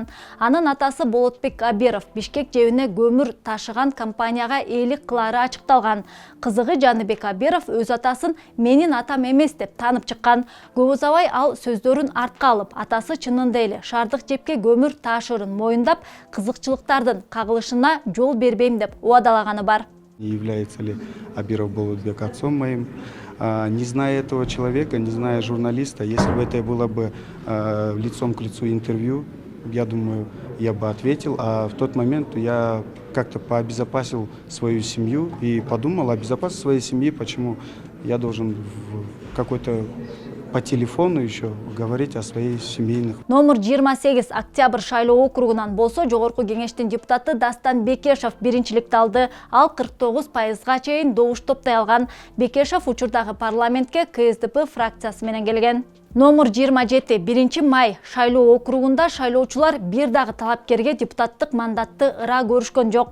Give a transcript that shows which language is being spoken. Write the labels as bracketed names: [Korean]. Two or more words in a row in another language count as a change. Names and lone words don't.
[Kyrgyz] Анын атасы Болотбек Абиров Бишкек жебине көмүр ташыган компанияга ээлик кылары ачыкталган. Кызыгы Жаныбек Абиров өз атасын менин атам эмес деп таанып чыккан. Көп узабай ал сөздөрүн артка алып, атасы чынында эле шаардык жепке көмүр ташырын моюндап, кызыкчылыктардын кагылышына жол бербейм деп уадалаганы бар. [Russian] Является ли Абиров Болотбек отцом моим? Не зная этого человека, не зная журналиста, если бы это было бы лицом к лицу интервью, я думаю, я бы ответил. А в тот момент я как-то пообезопасил свою семью и подумал о безопасности своей семьи, почему я должен какой-то по телефону еще говорить о своих семейных. [Kyrgyz] Номер 28 Октябрь шайлоо округунан болсо, жогорку кеңештин депутаты Дастан Бекешев биринчиликти алды. Ал 49%га чейин добуш топтой алган. Бекешев учурдагы парламентке КСДП фракциясы менен келген. Номер 27 1 май шайлоо округунда шайлоочулар бир дагы талапкерге депутаттык мандатты ыра көрүшкөн жок.